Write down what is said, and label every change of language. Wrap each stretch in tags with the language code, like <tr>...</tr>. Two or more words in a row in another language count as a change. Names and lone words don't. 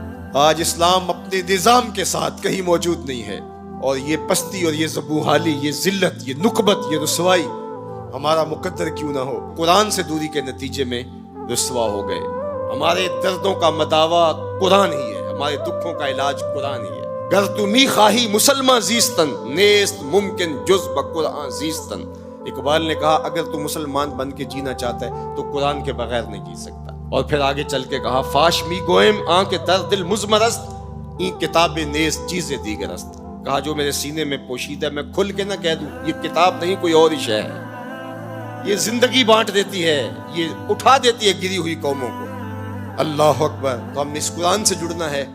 <ur>آج اسلام اپنے نظام کے ساتھ کہیں موجود نہیں ہے. اور یہ پستی اور یہ زبوحالی، یہ ذلت، یہ نکبت، یہ رسوائی ہمارا مقدر کیوں نہ ہو. قرآن سے دوری کے نتیجے میں رسوا ہو گئے. ہمارے دردوں کا مداوا قرآن ہی ہے، ہمارے دکھوں کا علاج قرآن ہی ہے.</ur> <fa>گر تو می خواہی مسلمان زیستن، نیست ممکن جز بقرآن زیستن.</fa> <ur>اقبال نے کہا اگر تو مسلمان بن کے جینا چاہتا ہے تو قرآن کے بغیر نہیں جی سکتا. اور پھر آگے چل کے کہا</ur> <fa>فاش می گوئم آن کے در دل مزمرست، این کتاب نیست چیز دیگر است.</fa> <ur>کہا جو میرے سینے میں پوشیدہ ہے میں کھل کے نہ کہہ دوں، یہ کتاب نہیں کوئی اور ہی شے ہے. یہ زندگی بانٹ دیتی ہے، یہ اٹھا دیتی ہے گری ہوئی قوموں کو.</ur> <ar>اللہ اکبر.</ar> <ur>تو ہم نے اس قرآن سے جڑنا ہے.</ur>